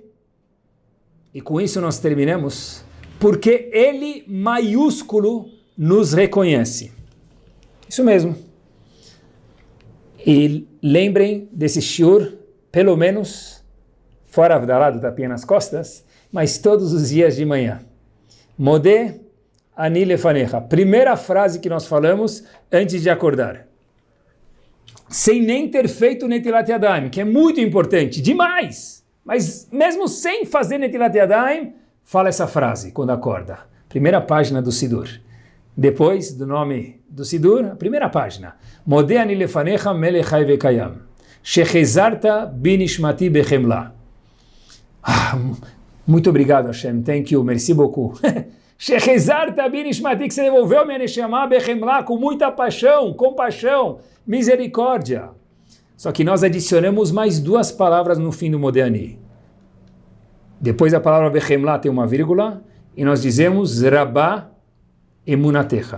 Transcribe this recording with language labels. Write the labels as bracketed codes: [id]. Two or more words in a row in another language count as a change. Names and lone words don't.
[pt] E com isso nós terminamos. Porque ele, maiúsculo, nos reconhece. Isso mesmo. E lembrem desse shiur, pelo menos, fora Avdalá do tapinha nas costas, mas todos os dias de manhã. [he] מודה אני לפניך. [pt] Primeira frase que nós falamos antes de acordar. Sem nem ter feito [he] נטילת ידיים, [pt] que é muito importante, demais. Mas mesmo sem fazer [he] נטילת ידיים, [pt] fala essa frase quando acorda. Primeira página do Sidur. Depois do nome do Sidur, a primeira página. [he] מודה אני לפניך מלך חי וקיים. שהחזרת בנשמתי בחמלה. [pt] Muito obrigado, [en] Hashem. Thank you. [fr] Merci beaucoup. [he] שהחזרת בנשמתי, [pt] que você devolveu minha [he] נשמה בחמלה [pt] com muita paixão, compaixão, misericórdia. Só que nós adicionamos mais 2 palavras no fim do [he] מודה אני. [pt] Depois da palavra bechemla tem uma vírgula e nós dizemos [he] רבה אמונתך.